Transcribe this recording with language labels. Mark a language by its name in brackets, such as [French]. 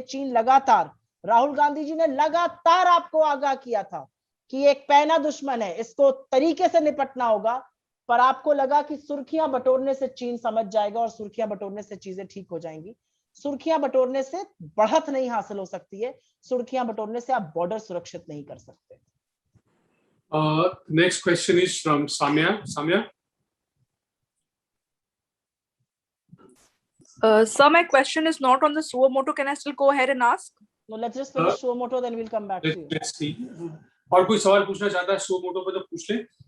[Hindi] चीन लगातार, राहुल गांधी जी ने लगातार आपको आगाह किया था कि एक पैना दुश्मन है, इसको तरीके से निपटना होगा, पर आपको लगा कि सुर्खियां बटोरने से चीन समझ जाएगा और सुर्खियां बटोरने से चीजें ठीक हो जाएंगी. सुर्खियां बटोरने से बढ़त नहीं हासिल हो सकती है, सुर्खियां बटोरने से आप बॉर्डर सुरक्षित नहीं कर सकते. [English] Next question is from Samya. Samya. Sir, my question is not on the suo motu. Can I still go ahead and ask? No, let's just finish suo motu, then we'll come back to you. Let's see. [Hindi] और कोई सवाल पूछना चाहता है suo motu पे तो पूछ ले.